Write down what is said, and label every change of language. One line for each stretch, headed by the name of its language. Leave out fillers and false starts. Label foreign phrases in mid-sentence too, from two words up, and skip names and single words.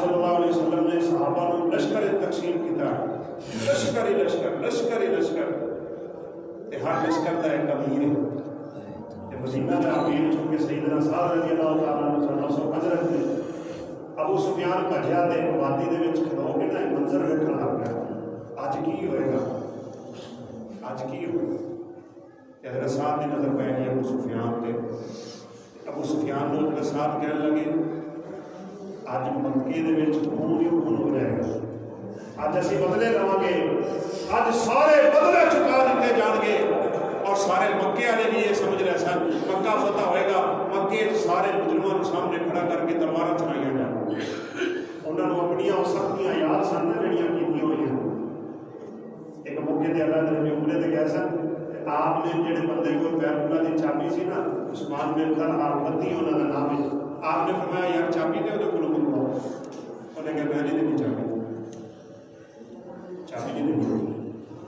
Arabic: صلی اللہ علیہ وسلم
Punjabi: نے صحابہ کو لشکر تقسیم کیا، لشکر ہی لشکر، لشکر ہی لشکر، ہر لشکر کا ایک امیر ہے، مدینہ کا امیر چونکہ سیدنا سعد
Arabic: رضی اللہ تعالیٰ عنہ
Punjabi: سو حضرت نے ابو سفیان بھجیا تے وادی دے وچ کھلو کے نا منظر ویکھن لگ گیا، اج کی ہوئے گا، اج کی ہوئے گا، حضرت سعد کی نظر پہ گئی ابو سفیان تے، ابو سفیان کو حضرت سعد کہنے لگے اج مکے دے وچ خون ہی خون ہو جائے گا، اج اسی بدلے لواں گے، اج سارے بدلے چکا دیتے جان گے، اور سارے مکے والے بھی یہ سمجھ رہے سن مکہ فتح ہوئے گا، مکے سارے مجرموں سامنے کھڑا کر کے تلوار چلائیاں جان، انہوں نے اپنی سختیاں یاد سن جڑیاں کیتیاں ہوئی، ایک موقع تے اللہ نے عمرے تے گئے سن، آپ نے جڑے بندے کو بیت اللہ دی چابی سی نا عثمان بن طلحہ بدی انہوں کا نام ہے، آپ نے فرمایا یار چابی دے وہ کو منگواؤ، انہیں کہا میں نہیں دینی چابی، چابی نہیں دینی،